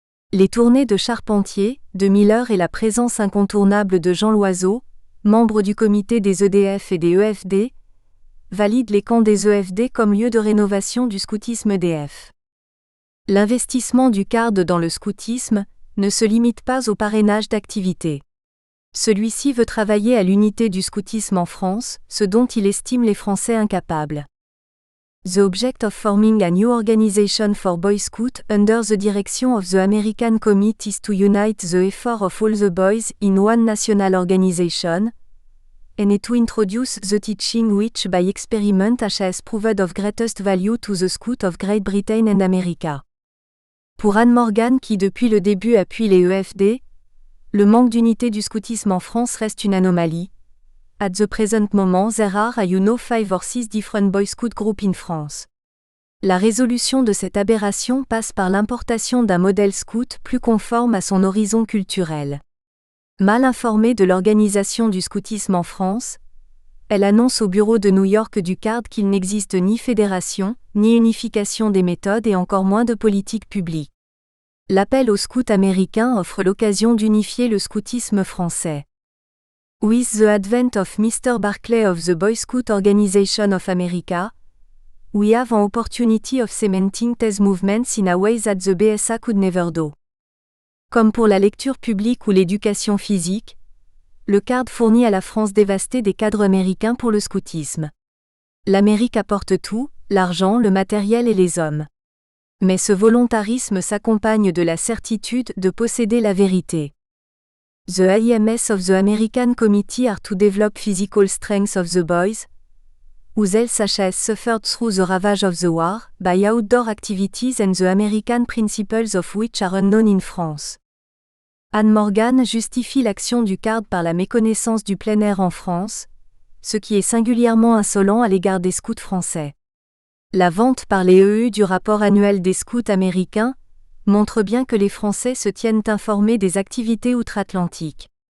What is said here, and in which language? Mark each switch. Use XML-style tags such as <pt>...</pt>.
<fr>Les tournées de Charpentier, de Miller et la présence incontournable de Jean Loiseau, membre du comité des EDF et des EFD, valident les camps des EFD comme lieu de rénovation du scoutisme EDF. L'investissement du CARD dans le scoutisme ne se limite pas au parrainage d'activités. Celui-ci veut travailler à l'unité du scoutisme en France, ce dont il estime les Français incapables.</fr> <en>The object of forming a new organization for Boy Scout under the direction of the American Committee is to unite the effort of all the boys in one national organization, and to introduce the teaching which by experiment has proved of greatest value to the Scout of Great Britain and America.</en> <fr>Pour Anne Morgan qui depuis le début appuie les EFD, le manque d'unité du scoutisme en France reste une anomalie.</fr> <en>At the present moment there are 5 or 6 different Boy Scout groups in France.</en> <fr>La résolution de cette aberration passe par l'importation d'un modèle scout plus conforme à son horizon culturel. Mal informée de l'organisation du scoutisme en France, elle annonce au bureau de New York du CARD qu'il n'existe ni fédération, ni unification des méthodes et encore moins de politique publique. L'appel aux scouts américains offre l'occasion d'unifier le scoutisme français.</fr> <en>With the advent of Mr. Barclay of the Boy Scout Organization of America, we have an opportunity of cementing these movements in a way that the BSA could never do.</en> <fr>Comme pour la lecture publique ou l'éducation physique, le CARD fournit à la France dévastée des cadres américains pour le scoutisme. L'Amérique apporte tout, l'argent, le matériel et les hommes. Mais ce volontarisme s'accompagne de la certitude de posséder la vérité.</fr> <en>The aims of the American Committee are to develop physical strength of the boys, whose health has suffered through the ravage of the war, by outdoor activities and the American principles of which are unknown in France.</en> <fr>Anne Morgan justifie l'action du CARD par la méconnaissance du plein air en France, ce qui est singulièrement insolent à l'égard des scouts français. La vente par les EU du rapport annuel des scouts américains montre bien que les Français se tiennent informés des activités outre-Atlantique.</fr>